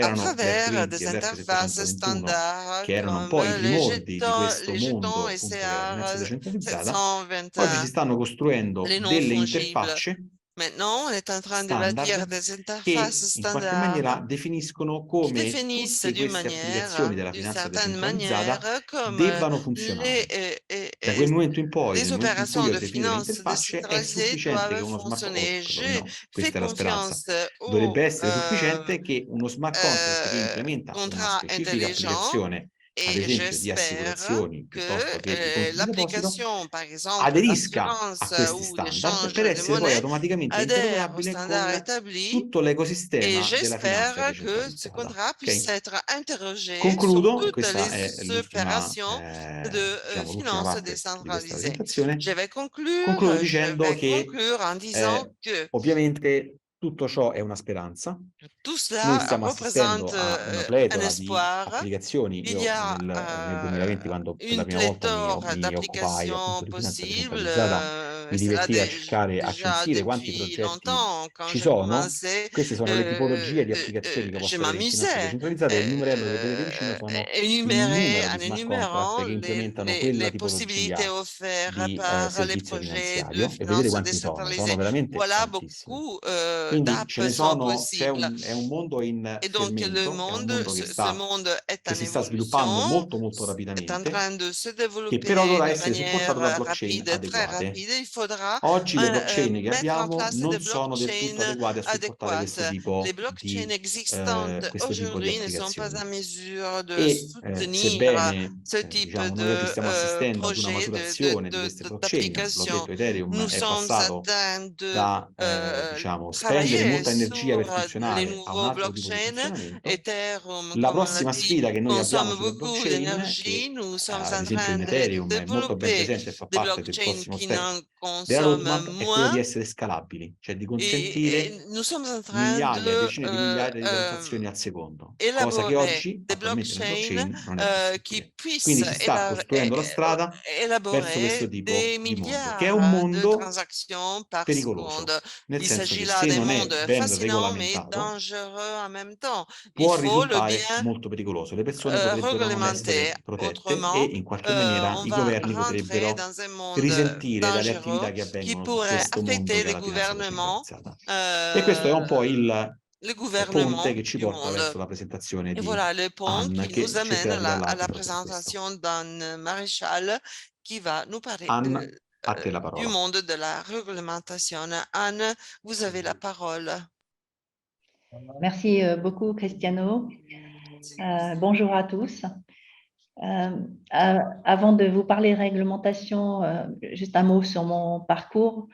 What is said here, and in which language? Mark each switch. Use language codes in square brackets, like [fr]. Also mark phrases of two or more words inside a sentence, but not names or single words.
[fr] à [it] erano [fr] travers [it] l'ERC20 [fr] des [it] e [fr] interfaces [it] l'ERC721, [fr] standards [it] che erano un [fr] comme [it] po' i primordi di questo [fr] les [it] mondo [fr] jetons [it] appunto della finanza [fr] SCR [it] decentralizzata. Oggi si [fr] 721, [it] stanno costruendo [fr] les non [it] delle [fr] fongibles. [it] interfacce [fr] Maintenant, on est en train de bâtir [it] standard [fr] des interfaces [it] che in qualche maniera [fr] standards [it] definiscono [fr] qui [it] come [fr] définissent [it] tutte queste applicazioni della [fr] d'une [it] finanza [fr] certaine manière, [it] decentralizzata [fr] comme [it] debbano [fr] les, [it] funzionare. Da quel momento in poi, nel [fr] les [it] momento in cui [fr] opérations [it] io [fr] de [it] definito le [fr] finances [it] interfacce, è [fr] décentralisées [it] sufficiente che [fr] doivent [it] uno smart o [fr] fonctionner. J'ai [it] perlomeno [fr] fait [it] questa è la speranza. [fr] confiance [it] Dovrebbe [fr] aux [it] essere sufficiente che uno [en] smart contract [it] che implementa una [fr] contrats [it] specifica [fr] intelligents [it] applicazione, ad [fr] et [it] esempio di [fr] j'espère [it] assicurazioni piuttosto che di [fr] que [it] conti di deposito, [fr] l'application, par exemple, [it] aderisca a [fr] d'assurance [it] questi [fr] ou [it] standard per [fr] d'échange de [it] essere poi [fr] monnaie, [it] automaticamente [fr] adhère aux [it] interoperabile [fr] standards [it] con [fr] établis. [it] tutto [fr] Et [it] l'ecosistema della finanza [fr] j'espère que ce [it] decentralizzata. [fr] contrat puisse [it] Ok? [fr] être interrogé sur [it] Concludo, [fr] toutes [it] questa è [fr] les [it] l'ultima, [fr] opérations de [it] l'ultima [fr] finances [it] parte di questa [fr] décentralisées. [it] presentazione. Concludo [fr] Je [it] dicendo [fr] vais [it] che [fr] conclure en disant que [it] ovviamente tutto ciò è una speranza. [fr] tout [it] Noi [fr] cela [it] stiamo assistendo [fr] représente [it] a una [fr] un [it] pletora di [fr] espoir. [it] applicazioni. [fr] Il y [it] Io [fr] a [it] nel 2020, quando per la [fr] une [it] prima volta [fr] pléthore [it] mi occupai appunto [fr] d'applications [it] di finanza [fr] possibles. [it] decentralizzata, mi [fr] Cela [it] divertiva a cercare, a [fr] déjà [it] censire quanti [fr] depuis [it] progetti [fr] longtemps, quand [it] ci [fr] j'ai [it] sono. [fr] commencé, [it] Queste sono le tipologie di applicazioni che [fr] je [it] posso avere in finanza [fr] m'amusais [it] decentralizzata e il numero che vedete vicino sono il numero [fr] en [it] di [en] smart contract [fr] énumérant [it] che implementano quella [fr] les possibilités [it] tipologia [fr] offertes [it] di [fr] par les [it] servizio [fr] projets de [it] finanziario e vedete [fr] finances [it] quanti sono [fr] décentralisées. [it] veramente [fr] Voilà, [it] tantissimi. [fr] beaucoup [it] Quindi ce ne [fr] d'apps sont [it] sono, [fr] possibles. [it] è un mondo in [fr] Et donc, le [it] fermento, è un [fr] monde, [it] mondo [fr] ce monde est [it] che [fr] en [it] si sta sviluppando [fr] évolution, [it] molto [fr] est en [it] rapidamente, [fr] train de se [it] che però [fr] développer [it] dovrà [fr] de [it] essere supportato da [fr] manière [it] blockchain [fr] rapide, très [it] adeguate. [fr] rapide. Il faudra [it] Oggi le blockchain che [fr] mettre en [it] abbiamo [fr] place [it] non [fr] des [it] sono del tutto [fr] blockchains [it] adeguate a supportare [fr] adéquates. Les blockchains existantes [it] di [fr] aujourd'hui ne sont pas en [it] applicazioni. [fr] mesure de [it] E [fr] soutenir [it] sebbene [fr] ce type [it] diciamo, noi oggi [fr] de [it] stiamo assistendo ad una [fr] projet, [it] maturazione di queste blockchain, l'ho [fr] d'application, [it] detto, Ethereum [fr] nous [it] è [fr] sommes en [it] passato [fr] train de [it] da diciamo, spendere [fr] travailler [it] molta energia per [fr] sur les [it] funzionare a un [fr] nouveaux [it] altro tipo di [fr] blockchains. [it] funzionamento. [fr] Ethereum, [it] La [fr] comme on l'a [it] prossima [fr] dit, [it] sfida che noi abbiamo [fr] consomme [it] sulle [fr] beaucoup [it] blockchain, che [fr] d'énergie. Nous sommes [it] ad [fr] en [it] esempio [fr] train [it] in [fr] de [it] Ethereum è molto ben [fr] développer [it] presente e fa [fr] des [it] parte del [fr] blockchains [it] prossimo [fr] qui [it] step [fr] n'en [it] della [fr] consomment [it] roadmap, è quello di [fr] moins. [it] essere scalabili, cioè di [fr] Et [it] consentire [fr] nous sommes en train [it] migliaia, [fr] de [it] decine di migliaia di transazioni al secondo, cosa che [fr] élaborer [it] oggi [fr] des [it] attualmente nelle [fr] blockchains [it] blockchain non è [fr] qui [it] possibile. [fr] puissent [it] Quindi si sta costruendo la strada verso [fr] élaborer [it] questo tipo [fr] des [it] di mondo, che è un [fr] milliards de [it] mondo [fr] transactions par seconde. [it] pericoloso, nel [fr] Il [it] senso che [fr] s'agit là [it] se [fr] d'un [it] non è [fr] monde [it] ben [fr] fascinant mais [it] regolamentato [fr] dangereux en même temps. Il [it] può [fr] faut le [it] risultare [fr] bien [it] molto pericoloso. Le persone potrebbero non [fr] réglementer. [it] essere protette e [fr] Autrement, [it] in qualche maniera [fr] on [it] i [fr] va [it] governi [fr] rentrer [it] potrebbero [fr] dans un monde [it] risentire dalle [fr] dangereux [it] attività che [fr] qui [it] avvengono su [fr] pourrait [it] questo mondo [fr] affecter [it] che è [fr] les [it] la finanza [fr] gouvernements, [it] decentralizzata. E questo è un po' il [fr] le [it] ponte [fr] gouvernements [it] che ci [fr] du [it] porta [fr] monde. [it] verso la presentazione [fr] Et [it] di [fr] voilà le pont [it] Anne, [fr] qui nous [it] che [fr] amène [it] cercherà di [fr] à [it] parlarvi [fr] la [it] proprio su questo. [fr] présentation d'Anne Maréchal qui va nous parler [it] Anne, a te la [fr] du [it] parola. [fr] monde de la réglementation. Anne, vous avez la parole. Merci beaucoup, Cristiano. Bonjour à tous. Avant de vous parler réglementation, juste un mot sur mon parcours.